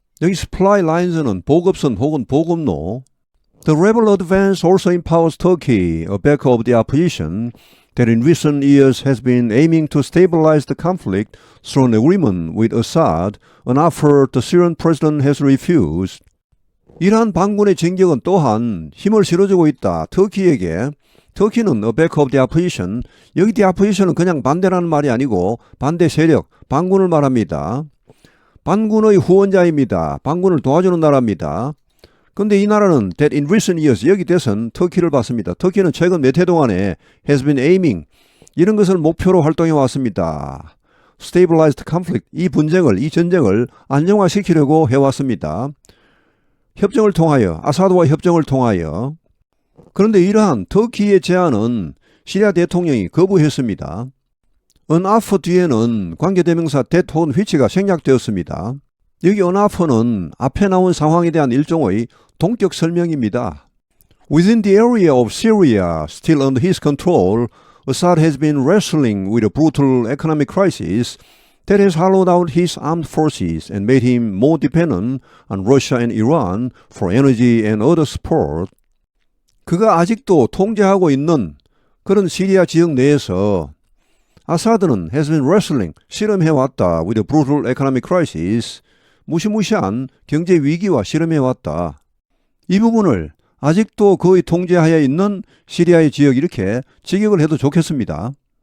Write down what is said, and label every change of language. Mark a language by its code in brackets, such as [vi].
[ko] 여기 supply lines는 보급선 혹은 보급로. [en] The rebel advance also empowers Turkey, a backer of the opposition, that in recent years has been aiming to stabilize the conflict through an agreement with Assad, an offer the Syrian president has refused. [ko] 이란 반군의 진격은 또한 힘을 실어주고 있다. 터키에게. 터키는 [en] a backer of the opposition. [ko] 여기 the opposition은 그냥 반대라는 말이 아니고 반대 세력, 반군을 말합니다. 반군의 후원자입니다. 반군을 도와주는 나라입니다. 근데 이 나라는 [en] that in recent years [ko] 여기 대선 터키를 봤습니다. 터키는 최근 몇 해 동안에 [en] has been aiming [ko] 이런 것을 목표로 활동해 왔습니다. [en] Stabilized conflict [ko] 이 전쟁을 안정화시키려고 해왔습니다. 협정을 통하여 아사드와 협정을 통하여 그런데 이러한 터키의 제안은 시리아 대통령이 거부했습니다. 언아프 뒤에는 관계대명사 that 혹은 which가 생략되었습니다. 여기 언아프는 앞에 나온 상황에 대한 일종의 동격 설명입니다. [en] Within the area of Syria, still under his control, Assad has been wrestling with a brutal economic crisis that has hollowed out his armed forces and made him more dependent on Russia and Iran for energy and other support. [ko] 그가 아직도 통제하고 있는 그런 시리아 지역 내에서 아사드는 [en] has been wrestling, [ko] 씨름해왔다 [en] with a brutal economic crisis, [ko] 무시무시한 경제 위기와 씨름해왔다. 이 부분을 아직도 거의 통제하에 있는 시리아의 지역 이렇게 직역을 해도 좋겠습니다.